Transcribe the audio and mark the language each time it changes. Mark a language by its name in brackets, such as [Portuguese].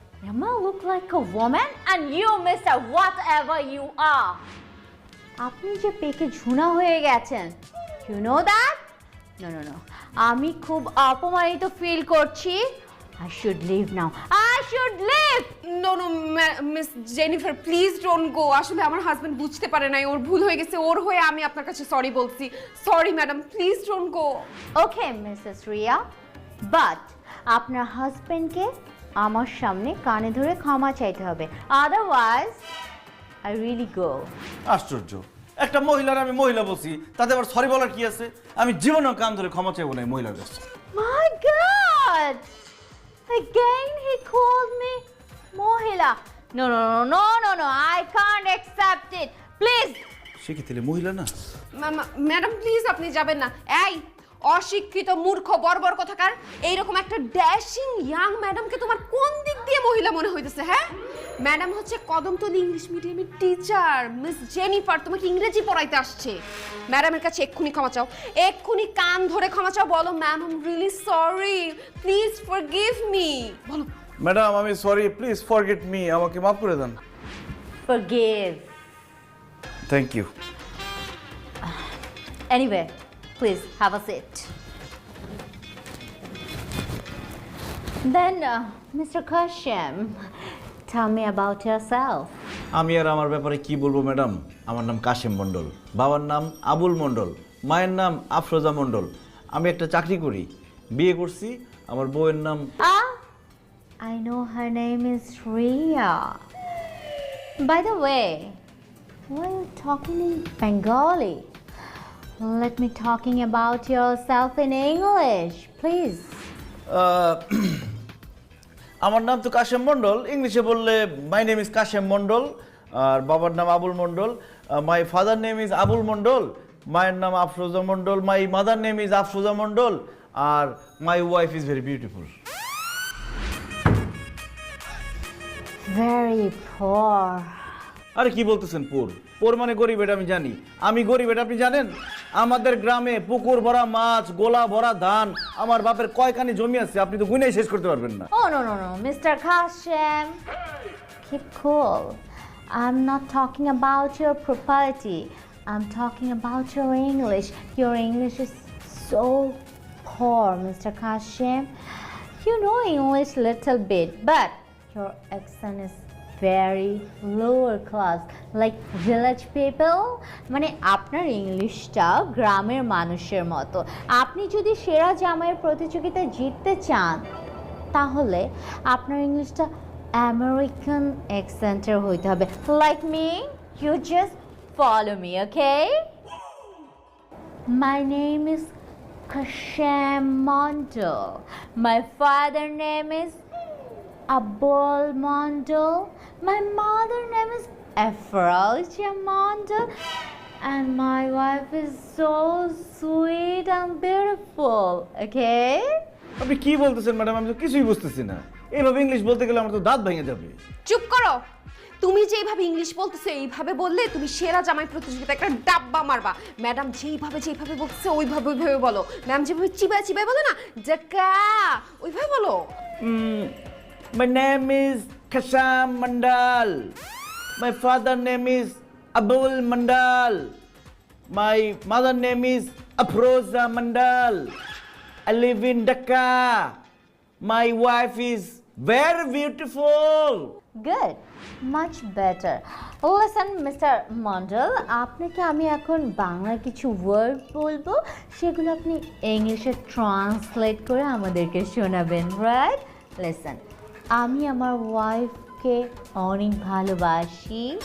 [English] Emma look like a woman and you Mr. Whatever you are. [Bangla] আপনি যে পেকে ঝুনা হয়ে গেছেন, [English] you know that? No. [Bangla] আমি খুব অপমানিত ফিল করছি। [English] I should leave now. I should leave! No no miss Jennifer please don't go. [Bangla] আসলে আমার হাজবেন্ড বুঝতে পারে নাই, ওর ভুল হয়ে গেছে, ওর হয়ে আমি আপনার কাছে সরি বলছি। [English] Sorry madam, please don't go. Okay, Mrs. Ria. [Bangla] But আপনার হাজবেন্ডকে আমার সামনে কানে ধরে ক্ষমা চাইতে হবে। [English] Otherwise, I really go. [Bangla] আশ্চর্য, একটা মহিলার আমি মহিলা বলছি, তাতে আবার সরি বলার কি আছে? আমি জীবনেও কান ধরে ক্ষমা চাইবো না এই মহিলার কাছে। [English] My God! Again he called me Mohila. No, no, no, no, no, no. I can't accept it. Please. [Bangla] সে কি তাহলে মহিলা না? ম্যাডাম প্লিজ আপনি যাবেন না। এই অশিক্ষিত মূর্খ বর্বর কথাকার, এইরকম একটা ড্যাশিং ইয়াং ম্যাডামকে তোমার কোন দিক দিয়ে মহিলা মনে হইতেছে? হ্যাঁ, ম্যাডাম হচ্ছে কদমতলী ইংলিশ মিডিয়ামের টিচার মিস জেনিফার, তোমাকে ইংরেজি পড়াইতে আসছে। ম্যাডামের কাছে এক্ষুনি ক্ষমা চাও, এক্ষুনি কান ধরে ক্ষমা চাও, বলো [English] ma'am I am really sorry, please forgive me, [Bangla] বলো। ম্যাডাম আমি সরি, [English] please forget me, [Bangla] আমাকে মাফ করে দেন। [English] Forgive. Thank you. Anyway, please have a seat. Then, Mr. Kashim, tell me about yourself. [Bangla] আমি আর আমার ব্যাপারে কি বলবো ম্যাডাম? আমার নাম কাশেম মণ্ডল, বাবার নাম আবুল মণ্ডল, মায়ের নাম আফরোজা মণ্ডল। আমি একটা চাকরি করি, বিয়ে করছি, আমার বউয়ের নাম [English] I know her name is Ria. By the way, why are you talking in Bengali? Let me talking about yourself in English, please. [Bangla] আমার নাম তো কাশেম মণ্ডল, ইংলিশে বললে [English] my name is Kashem Mondal, [Bangla] আর বাবার নাম আবুল মণ্ডল। [English] my father name is Abul Mondal, [Bangla] মায়ের নাম আফরোজা মণ্ডল, [English] My mother name is Afroza Mondal, আর my wife is very beautiful. Very poor. [Bangla] আরে কি বলতেছেন পোর? পোর মানে গরিব, এটা আমি জানি। আমি গরিব এটা আপনি জানেন? আমাদের গ্রামে পুকুর ভরা মাছ, গোলা ভরা ধান, আমার বাপের কয়খানি জমি আছে, আপনি তো গুনেই শেষ করতে পারবেন না। [English] Oh, no, no, no. Mr. Kashim, keep cool. I'm not talking about your property. I'm talking about your English. Your English is so poor, Mr. Kashim. You know English little bit, but your accent is very lower class, like village people. [Bangla] মানে আপনার ইংলিশটা গ্রামের মানুষের মতো। আপনি যদি সেরা জামাইয়ের প্রতিযোগিতায় জিততে চান, তাহলে আপনার ইংলিশটা আমেরিকান অ্যাকসেন্টের হইতে হবে। [English] Like me, you just follow me, okay? My name is Kashim Mondal. My father name is Abul Mondal. My mother name is Afroja Mondal. And my wife is so sweet and beautiful, okay? [Bangla] আপনি কি বলতেছেন madam? আমি তো কিছুই বুঝতেছি না। এইভাবে English বলতে গেলে আমার তো দাঁত ভেঙে যাবে। চুপ করো। তুমি যেভাবে ইংলিশ বলতেছো এইভাবে বললে তুমি সেরা জামাই প্রতিযোগিতা একটা ডাব্বা মারবা। ম্যাডাম যেভাবে বলতেছে ওইভাবে বলো। ম্যাম যেভাবে চিবাই বলো না, জাকা, ওইভাবে বলো। [English] My name is Kasham Mandal. My father name is Abul Mandal. My mother name is Afroza Mandal. I live in Dhaka. My wife is very beautiful. Good, much better. Listen, Mr. [Bangla] Mondal, আপনাকে আমি এখন বাংলা কিছু word বলবো, সেগুলো আপনি ইংলিশে translate করে আমাদেরকে শোনাবেন, রাইট? লিসেন, আমি আমার ওয়াইফকে অনেক ভালোবাসি।